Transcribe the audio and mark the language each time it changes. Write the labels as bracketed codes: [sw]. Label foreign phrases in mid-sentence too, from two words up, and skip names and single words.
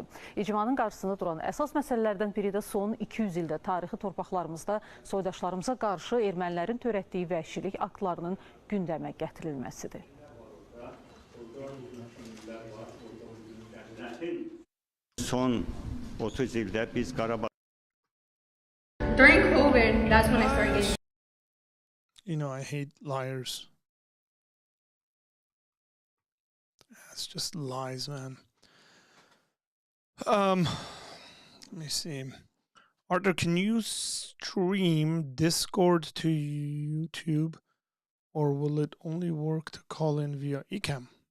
[az] İcmanın qarşısında duran əsas məsələlərdən biri də son 200 ildə tarixi torpaqlarımızda soydaşlarımıza qarşı ermənilərin törətdiyi vəhşilik aktlarının gündəmə gətirilməsidir. Son 30 ildə biz Qarabağ [en] During COVID, that's when I started getting. You know, I hate liars. It's just lies, man. Let me see. Arthur, can you stream Discord to YouTube, or will it only work to call in via eCam?